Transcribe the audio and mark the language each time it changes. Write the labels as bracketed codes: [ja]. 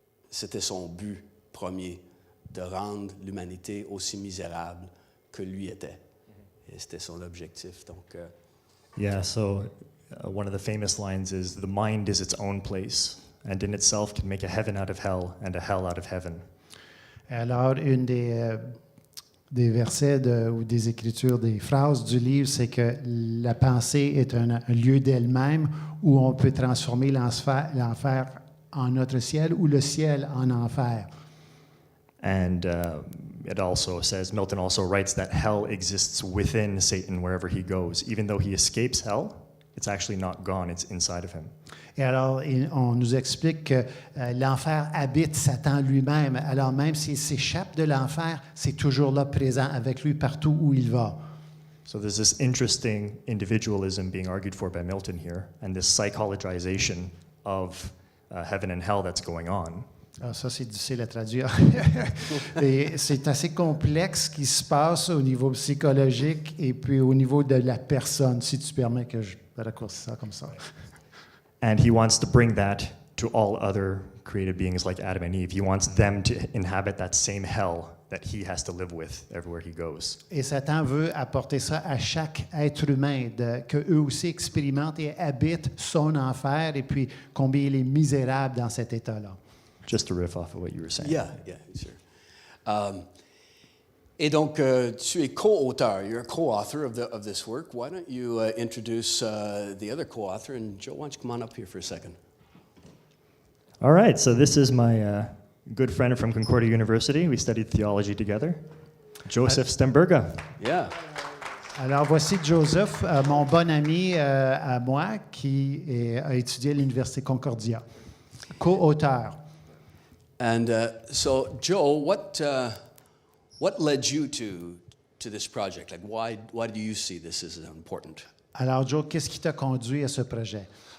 [fr] C'était son but premier, de rendre l'humanité aussi misérable que lui était. Et c'était son objectif. Donc, [en] Yeah, so one of the famous lines is, "The mind is its own place, and in itself can make a heaven out of hell and a hell out of heaven." [fr] Alors, une des versets ou des écritures, des phrases du livre, c'est que la pensée est un lieu d'elle-même où on peut transformer l'enfer en notre ciel ou le ciel en enfer. [en] And it also says, Milton also writes that hell exists within Satan wherever he goes. Even though he escapes hell, it's actually not gone, it's inside of him. [fr] Et alors, on nous explique que l'enfer habite Satan lui-même. Alors, même s'il s'échappe de l'enfer, c'est toujours là présent avec lui partout où il va. [en] So there's this interesting individualism being argued for by Milton here, and this psychologization of heaven and hell that's going on. [fr] Alors ça, c'est difficile à traduire. Et c'est assez complexe ce qui se passe au niveau psychologique et puis au niveau de la personne, si tu permets que je raccourcisse ça comme ça. [en] And he wants to bring that to all other created beings like Adam and Eve. He wants them to inhabit that same hell that he has to live with everywhere he goes. [fr] Et Satan veut apporter ça à chaque être humain, qu'eux aussi expérimentent et habitent son enfer et puis combien il est misérable dans cet état-là. [en] Just to riff off of what you were saying. yeah, sure. [fr] Et donc, tu es co-auteur. [en] You're a co-author of this work. Why don't you introduce the other co-author? And Joe, why don't you come on up here for a second? All right, so this is my good friend from Concordia University. We studied theology together, Joseph Stemberga. Yeah. [fr] Alors voici Joseph, mon bon ami à moi qui a étudié à l'Université Concordia, co-auteur. [en] And so, Joe, what led you to this project? Like, why do you see this as important? [fr] Alors Joe, qu'est-ce qui t'a conduit à ce projet?